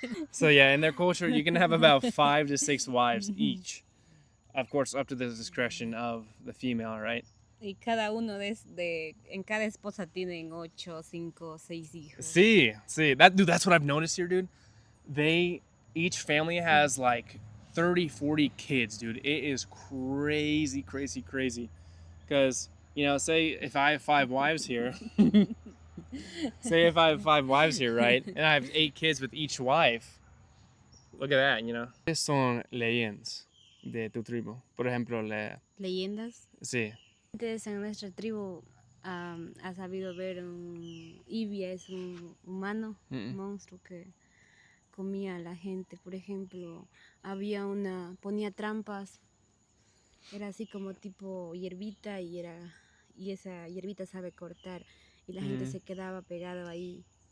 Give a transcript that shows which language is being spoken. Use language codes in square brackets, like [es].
[en] So yeah, in their culture, you can have about 5 to 6 wives each. Of course, up to the discretion of the female, right? [es] Y cada uno en cada esposa tienen 8, 5, 6 hijos. [en] See, that's what I've noticed here, dude. Each family has like 30, 40 kids, dude. It is crazy, crazy, crazy. Because, say if I have 5 wives here, say if I have 5 wives here, right? And I have 8 kids with each wife. Look at that. [es] ¿Qué son leyendas de tu tribu? Por ejemplo, Leyendas. sí. Antes en nuestra tribu ha sabido ver un Ibia, es un humano, un monstruo que comía a la gente. Por ejemplo, ponía trampas, era así como tipo hierbita y esa hierbita sabe cortar y la gente se quedaba pegado ahí.